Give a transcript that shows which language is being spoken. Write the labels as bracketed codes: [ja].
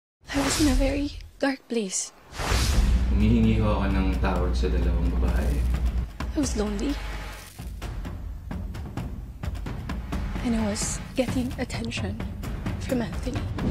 [en] I was in a very dark place. [tl] Humihingi ho ako ng tawad sa dalawang babae. [en] I was lonely. And I was getting attention from Anthony.